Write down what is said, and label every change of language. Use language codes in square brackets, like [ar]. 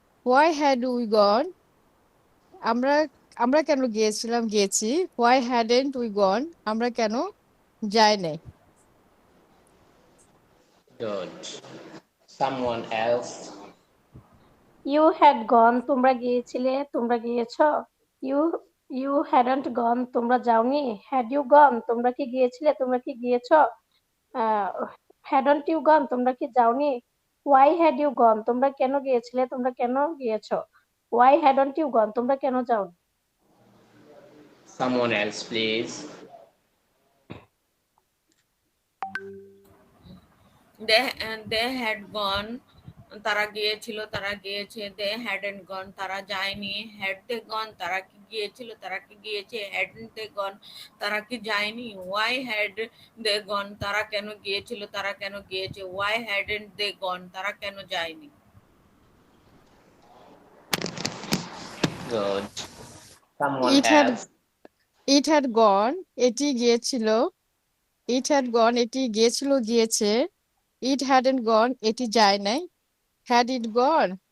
[en] Why had we gone? [bn] আমরা আমরা কেন গিয়েছিলাম, গিয়েছি। [en] Why hadn't we gone? [bn] আমরা কেন যাই নাই। [en] Good. Someone else. You had gone, [bn] তোমরা গিয়েছিলে, তোমরা গিয়েছো। [en] You you hadn't gone, [bn] তোমরা যাওনি। [en] Had you gone, [bn] তোমরা কি গিয়েছিলে, তোমরা কি গিয়েছো। [en] Hadn't you gone, [bn] তোমরা কি যাওনি। [en] Why had you gone, [bn] তোমরা কেন গিয়েছিলে, তোমরা কেন গিয়েছো। [en] Why hadn't you gone, [bn] তোমরা কেন যাওনি। [en] Someone else, please. they had gone, [bn] তারা গিয়েছিল, তারা গিয়েছে। [en] they hadn't gone, [bn] তারা যায়নি। [en] had they gone, [bn] তারা কি গিয়েছিল, তারা কি গিয়েছে। [en] hadn't they gone, [bn] তারা কি যায়নি। [en] why had they gone, [bn] তারা কেন গিয়েছিল, তারা কেন গিয়েছে। [en] why hadn't they gone, [bn] তারা কেন যায়নি। [en] Good. Someone It had else. It had gone. [bn] এটি গিয়েছিল। [en] It had gone. [bn] এটি গিয়েছিল, গিয়েছে। [en] It hadn't gone. [bn] এটি যায় নাই। [en] Had it gone?